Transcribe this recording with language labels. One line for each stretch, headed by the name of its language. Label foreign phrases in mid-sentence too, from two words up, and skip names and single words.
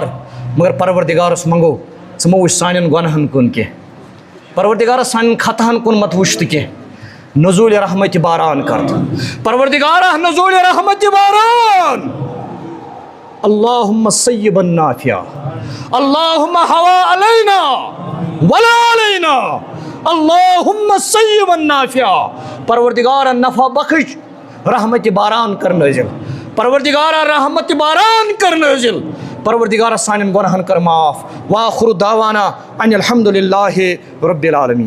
Kashmiri: مگر پروردگارس منٛگو ژٕ مہ وٕچھ سانٮ۪ن گۄنہن کُن کینٛہہ, پروردگارہ سانٮ۪ن خطاہن کُن مت وٕچھ تہٕ کینٛہہ. نزوٗلِ رحمتہِ باران کر پروردگارہ, نزوٗلِ رحمتہِ باران.
Arabic: اللہُمہ صیبا نافعا, اللہُمہ ہوا علینا ولا علینا, اللہُمہ صیبا نافعا.
Kashmiri: پروردگارہ نفع بخش, رحمتہِ باران کر نٲزِل, پروردگارہ رحمتہِ باران کر نٲزِل. پروردگارہ سانٮ۪ن گۄنہن کر معاف.
Arabic: وآخر دعوانا ان الحمد للہ رب العالمین.